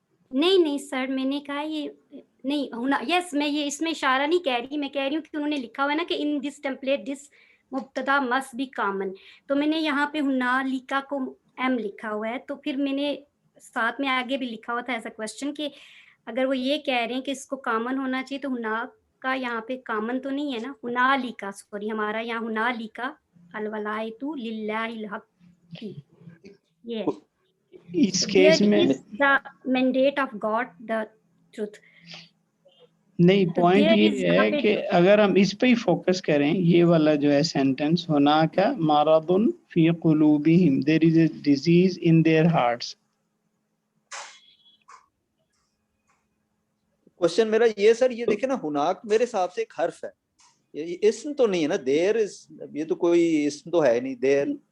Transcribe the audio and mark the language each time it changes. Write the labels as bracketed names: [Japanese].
[Urdu] نہیں سر, میں نے کہا یہ نہیں یس میں یہ اس میں اشارہ نہیں کہہ رہی, میں کہہ رہی ہوں کہ انہوں نے لکھا ہوا ہے نا کہ [English] in this template this مبتدا must be common, [Urdu] تو میں نے یہاں پہ ہنالکا کو ایم لکھا ہوا ہے, تو پھر میں نے ساتھ میں آگے بھی لکھا ہوا تھا ایسا کوشچن کہ اگر وہ یہ کہہ رہے ہیں کہ اس کو کامن ہونا چاہیے تو ہنالکا یہاں پہ کامن تو نہیں ہے نا. [Arabic] ہنالکا [Urdu] سوری ہمارا یہاں [Arabic] ہنالکا الولایۃ للہ الحق, یہ [Urdu] اس کیس میں [English] the mandate of God the truth. [Urdu] نہیں, پوائنٹ یہ ہے کہ اگر ہم اس پہ ہی فوکس کریں, یہ والا جو ہے سینٹنس, [Arabic] ہناک مرض فی قلوبہم, [English] there is a disease in their hearts. [Urdu] Question میرا یہ سر, یہ دیکھیں نا ہناک میرے حساب سے ایک حرف ہے, یہ اسم تو نہیں ہے نا, دیر یہ تو کوئی اسم تو ہے نہیں دیر.